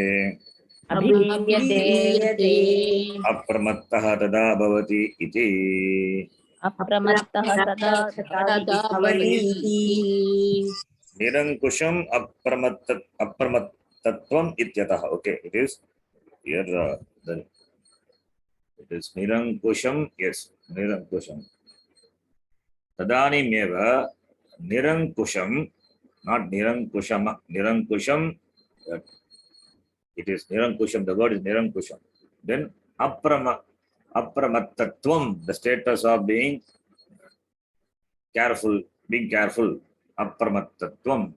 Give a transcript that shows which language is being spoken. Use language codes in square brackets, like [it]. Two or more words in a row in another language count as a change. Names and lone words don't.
[sa] अभिधीयते अप्रमत्तः तदा भवति इति. अप्रमत्तः तदा भवति निरङ्कुशम् अप्रमत्तत्वम् इत्यतः. [en] Okay, it is here. It is nirankusham. [sa] Yes, निरङ्कुशम्। तदानीम् एव निरङ्कुशम्, [en] not nirankushama. Nirankusham. It is nirankusham. The word is nirankusham. Then apramattatvam, the status of being careful, apramattatvam.